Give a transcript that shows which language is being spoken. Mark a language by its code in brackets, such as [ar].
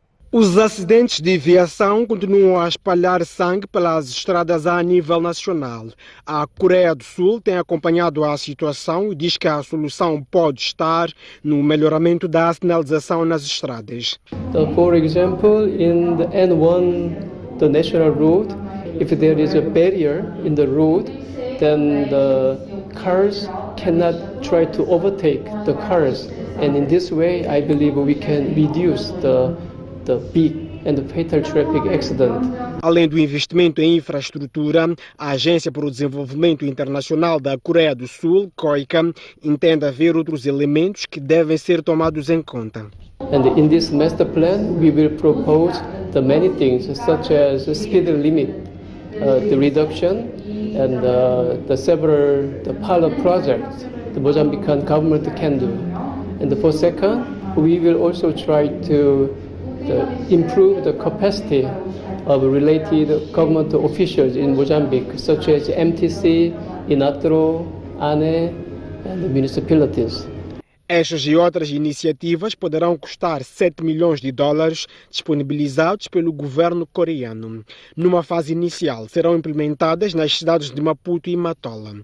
[pt] Os acidentes de viação continuam a espalhar sangue pelas estradas a nível nacional. A Coreia do Sul tem acompanhado a situação e diz que a solução pode estar no melhoramento da sinalização nas estradas. [en] For example, in the N1, the national road, if there is a barrier in the road, then the cars cannot try to overtake the cars. And in this way, I believe we can reduce the big and fatal traffic accident. [pt] Além do investimento em infraestrutura, a Agência para o Desenvolvimento Internacional da Coreia do Sul, KOICA, entende haver outros elementos que devem ser tomados em conta. [en] And in this master plan, we will propose the many things such as speed limit, the reduction, and the pilot projects the Mozambican government can do. And for second, we will also try to improve the capacity of related government officials in Mozambique, such as MTC, INATRO, ANE, and the municipalities. [pt] Estas e outras iniciativas poderão custar 7 milhões de dólares disponibilizados pelo governo coreano. Numa fase inicial, serão implementadas nas cidades de Maputo e Matola.